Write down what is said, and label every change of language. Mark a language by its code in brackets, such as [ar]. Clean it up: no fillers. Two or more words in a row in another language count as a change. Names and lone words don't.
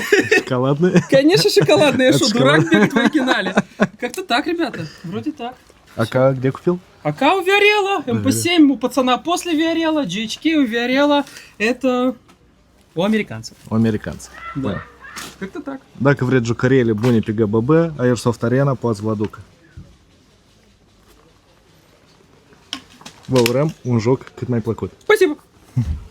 [ru] Шоколадные. Конечно, шоколадные. Я Это что, дурак шоколад. бегать в оригинале? Как-то так, ребята. Вроде так. А где купил? АК у Виарелла, МП7 у пацана после Виарелла, GHK у Виарелла. Это у американцев. У американцев. Да. Как-то так. [ro] Dacă vreți jucăriile bune pe GBB, Airsoft Arena poți vă aducă. Vă urăm un joc cât mai plăcut. [ru] Спасибо.